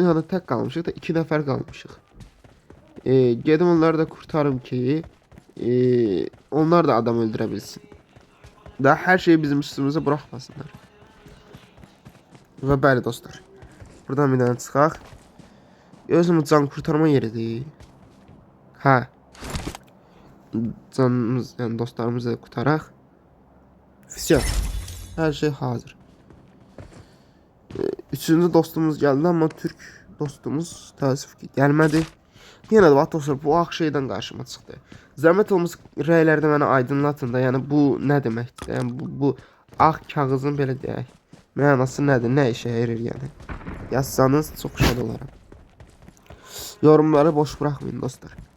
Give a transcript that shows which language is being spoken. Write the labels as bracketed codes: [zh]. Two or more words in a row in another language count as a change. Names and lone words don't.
[az] Yəni tək qalmışıq da 2 nəfər qalmışıq. Gedim onları da kurtarım ki onlar da adam öldürə bilsin. Daha hər şeyi bizim üstümüzə buraxmasınlar. Və bəli dostlar. Buradan bir dənə çıxaq. Özümüz can kurtarma yeridir. Hə. Canımız, yani dostlarımızı kurtaraq. Fisyon. Her şey hazır. Üçüncü dostumuz geldi ama Türk dostumuz təəssüf ki gəlmədi. Yenə də bax dostlar, bu ağ şeydən qarşıma çıxdı. Zəhmət olmuş rəylərdə mənə aydınlatın da, yəni bu nə deməkdir? Yəni bu ağ kağızın belə deyək, mənası nədir? Nə işə yarayır yəni? Yazsanız çox şad olaram. Yorumları boş buraxmayın dostlar.